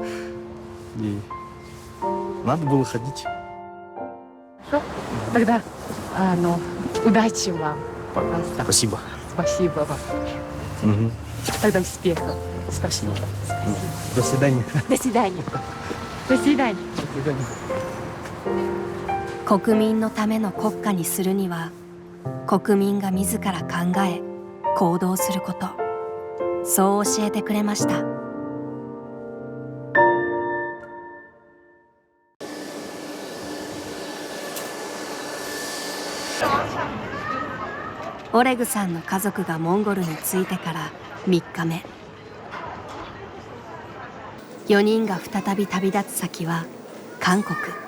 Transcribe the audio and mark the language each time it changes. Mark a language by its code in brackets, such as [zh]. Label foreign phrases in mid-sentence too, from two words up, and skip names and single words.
[ru] И надо было ходить. Тогда, удачи вам. Спасибо. Спасибо вам. Угу. Тогда успехов. Спасибо. До свидания. До свидания. До свидания. До свидания. [ja] 国民のための国家にするには、国民が自ら考え、行動すること。そう教えてくれました。オレグさんの家族がモンゴルに着いてから3日目。4人が再び旅立つ先は韓国。